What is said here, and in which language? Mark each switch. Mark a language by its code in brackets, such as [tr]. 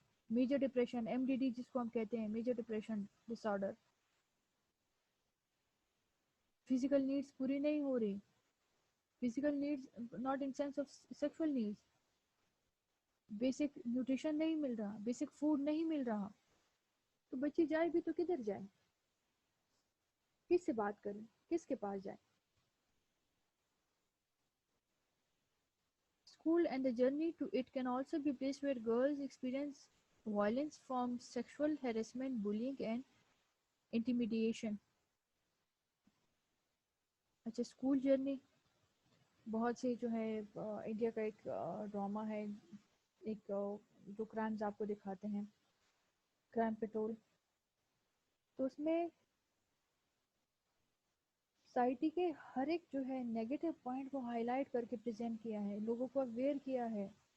[ur] Major depression, M D D جس کو ہم کہتے ہیں، میجر ڈپریشن ڈس آرڈر. فزیکل نیڈس پوری نہیں ہو رہی. Physical needs not in sense of sexual needs. Basic nutrition نہیں مل رہا، بیسک فوڈ نہیں مل رہا. تو بچی جائے بھی تو کدھر جائے؟ کس سے بات کریں؟ کس کے پاس جائے؟ [en] School and the journey to it can also be a place where girls experience violence from sexual harassment, bullying and intimidation. [ur] اچھا، اسکول جرنی بہت سے جو ہے انڈیا کا ایک ڈرامہ ہے، ایک جو کرائمز آپ کو دکھاتے ہیں، کرائم پیٹرول. تو اس میں سوسائٹی کے ہر ایک جو ہے نیگیٹو پوائنٹ کو ہائی لائٹ کر کے پریزنٹ کیا ہے، لوگوں کو اویئر کیا ہے.